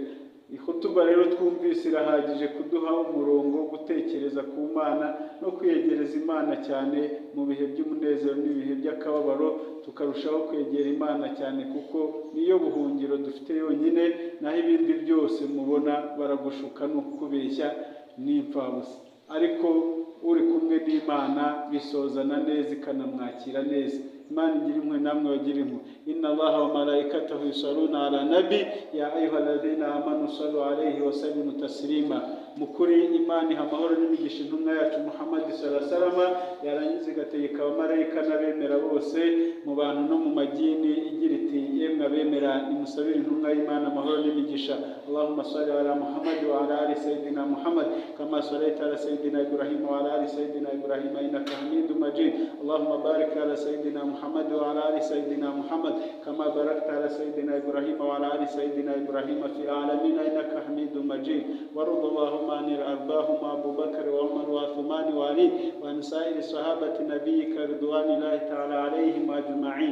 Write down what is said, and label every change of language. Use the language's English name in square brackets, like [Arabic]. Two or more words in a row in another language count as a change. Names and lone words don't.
[Kinyarwanda] Ihutuba rero twumvise irahagije kuduha umurongo wo gutekereza ku Mana no kwiyegereza Imana cyane mu bihe by'umunezero n'ibihe by'akababaro, tukarushaho kwegera Imana cyane kuko niyo buhungiro dufite yonyine, naho ibindi byose mubona baragushuka no kukubeshya n'imfabusa. Ariko uri kumwe n'Imana bisozana neza ikanamwakira neza. Imana igira impuhwe namwe bagira impuhwe. [Arabic] إن الله وملائكته يصلون على النبي يا أيها الذين آمنوا صلوا عليه وسلموا تسليما. [Kinyarwanda] Mukuri Imana iha amahoro n'imigisha intumwa yacu Muhammad [Arabic] صلى الله عليه وسلم, [Kinyarwanda] yarangiza igategeka abamarayika n'abemera bose mu bantu no mu magini igira iti: yemwe abemera nimusabire intumwa y'Imana amahoro n'imigisha. [Arabic] اللهم صل على محمد وعلى آل سيدنا محمد كما صليت على سيدنا إبراهيم وعلى آل سيدنا إبراهيم إنك حميد مجيد. اللهم بارك على سيدنا محمد وعلى آل سيدنا محمد كما باركت على سيدنا إبراهيم وعلى آل سيدنا إبراهيم في العالمين إنك حميد مجيد. وارض اللهم عن أرضاهم أبو بكر وعمر وعثمان وعلي وعن سائر صحابة نبيك رضوان الله تعالى عليهم أجمعين.